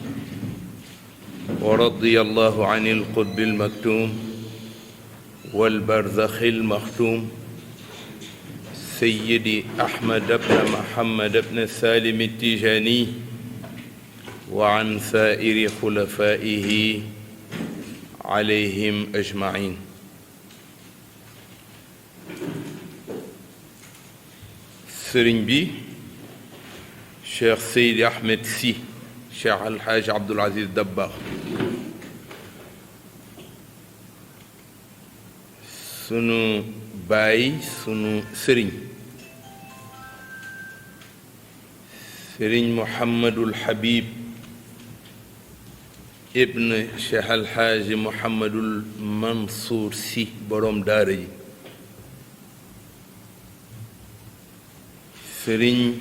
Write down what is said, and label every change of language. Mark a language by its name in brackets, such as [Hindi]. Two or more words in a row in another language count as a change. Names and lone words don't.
[Arabic] ورضي الله عن القطب المكتوم والبرزخ المختوم سيدي أحمد بن محمد بن سالم التيجاني وعن سائر خلفائه عليهم أجمعين. [Wolof] سرين بي شيخ سيدي أحمد سي شيخ الحاج عبد العزيز دباغ sunu baay sunu sëriñ Muhammadul Habib ibn Cheikh Alxaaji Muhammadul Mansour si boroom daara ji sëriñ